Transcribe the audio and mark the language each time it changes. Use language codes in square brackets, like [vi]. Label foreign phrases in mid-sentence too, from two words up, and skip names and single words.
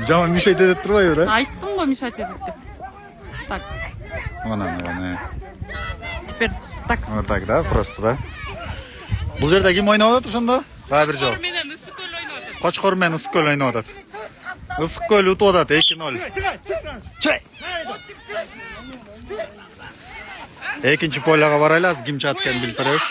[ky] Жаман мешайт этип турбайбы да? Айттым го мешать этет деп. Так. Мына. [ru] Теперь так. Вот так, да, просто, да? [ky] Бул жерде ким ойнап атат ошондо? Дагы бир жол. Менен ысык көл ойноп атат. Кочкор менен Ысык көл ойноп атат. Ысык көл утуп атат 2-0. Экинчи поляга барайлы, азыр ким чыгат экенин билип беребиз.